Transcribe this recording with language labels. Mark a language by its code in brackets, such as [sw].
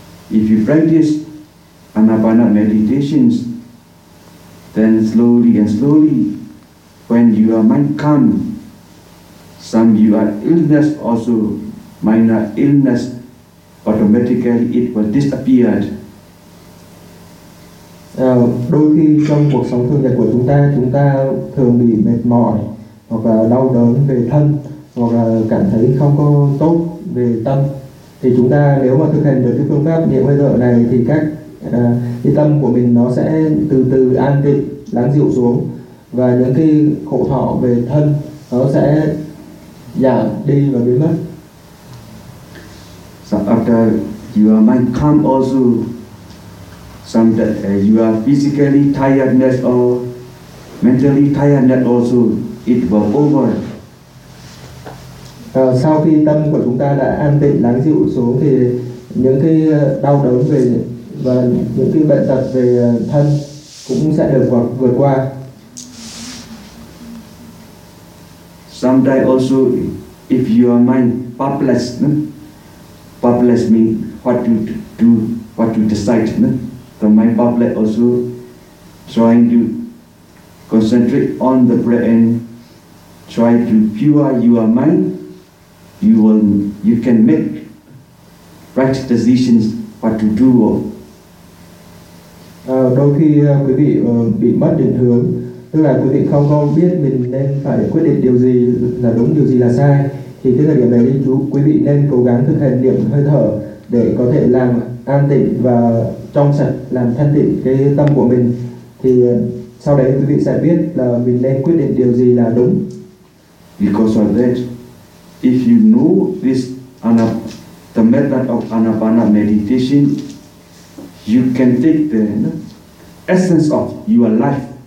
[en] If you practice anapana meditations, then slowly and slowly, when your mind calms, some you are illness also, minor illness, automatically it will disappear. [vi] Đôi khi trong cuộc sống thường nhật của chúng ta thường bị mệt mỏi hoặc là đau đớn về thân hoặc là cảm thấy không có tốt về tâm. Thì chúng ta nếu mà thực hành được cái phương pháp niệm hơi thở này thì cái tâm của mình nó sẽ từ từ an tịnh, lắng dịu xuống và những cái khổ thọ về thân nó sẽ giảm đi và biến mất. [en] So after your mind calm also, some that you are physically tiredness or mentally tiredness also, it will over. [vi] Sau khi tâm của chúng ta đã an tịnh lắng dịu xuống thì những cái đau đớn về và những cái bệnh tật về thân cũng sẽ được vượt qua. [en] Sometimes also if your mind purpose means what you do, what you decide, no? The mind purpose also trying to concentrate on the breath and try to pure your mind. You can make right decisions what to do. [vi] Đôi khi quý vị bị mất định hướng, tức là quý vị không có biết mình nên phải quyết định điều gì là đúng, điều gì là sai. Thì cái thời điểm này chú quý vị nên cố gắng thực hành niệm hơi thở để có thể làm an tịnh và trong sạch, làm thanh tịnh cái tâm của mình. Thì sau đấy quý vị sẽ biết là mình nên quyết định điều gì là đúng. [en] Because of that, if you know this the method of anapana meditation, you can take the essence of your life.